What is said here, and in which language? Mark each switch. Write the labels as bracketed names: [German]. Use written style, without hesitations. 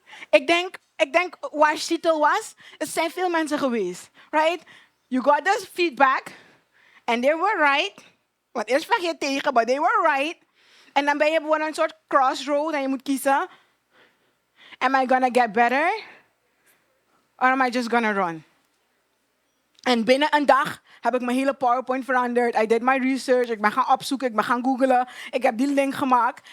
[Dutch] Ik denk waar Shitel was, er zijn veel mensen geweest. [English] Right? You got this feedback. And they were right. [Dutch] Want eerst vraag je tegen, [English] but they were right. [Dutch] En dan ben je gewoon een soort crossroad en je moet kiezen. [English] Am I gonna get better? Or am I just gonna run? [Dutch] En binnen een dag heb ik mijn hele PowerPoint veranderd. [English] I did my research. [Dutch] Ik ben gaan opzoeken. Ik ben gaan googlen. Ik heb die link gemaakt.